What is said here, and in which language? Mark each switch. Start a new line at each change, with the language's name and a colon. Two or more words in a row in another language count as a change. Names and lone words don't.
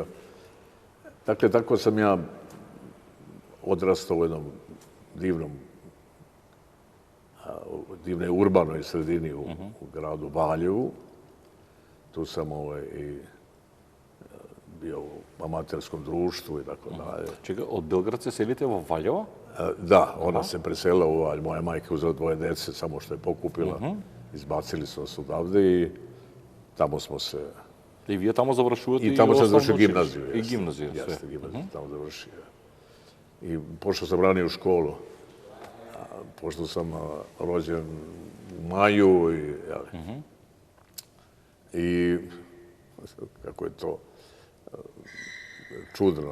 Serbian: Dakle, tako sam ja odrastao u jednom divnoj urbanoj sredini u gradu Valjevu. Tu sam i bio u amaterskom društvu i tako dalje.
Macedonian: Čekaj, od Белград се селите во Валјево?
Serbian: Da, ona se preselila u Valj. Moja majka je uzela 2 dece, samo što je pokupila. Izbacili su nas odavde i tamo smo se...
Macedonian: И вие тамо завршувате
Serbian: I tamo sam završio
Macedonian: основно
Serbian: gimnaziju.
Macedonian: училиште? И гимназија,
Serbian: Jeste,
Macedonian: све.
Serbian: gimnaziju tamo završio. I pošao sam ranije u školu. Pošto sam rođen u maju i kako je to čudno.